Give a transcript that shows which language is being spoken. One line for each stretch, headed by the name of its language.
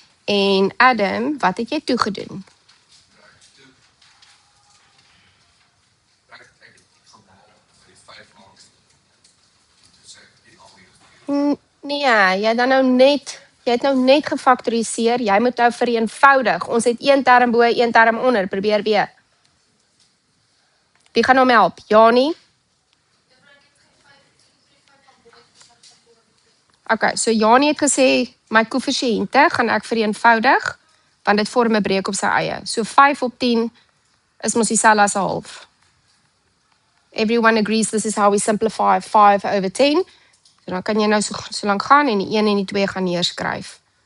Afrikaans: En Adam, wat het jy toegedoen? Nee, jy het nou net gefaktoriseer, jy moet nou vereenvoudig. Ons het een term bo, een term onder, probeer weer. Wie gaan hom help? Janie? Okay, so Janie het gesê, my koëffisiënte gaan ek vereenvoudig, want dit vorm 'n breek op sy eie. So 5 op 10 is mos dieselfde as 'n half.
English: Everyone agrees this is how we simplify 5 over 10.
Afrikaans: So dan kan jy nou so lank gaan en die 1 en die 2 gaan neerskryf.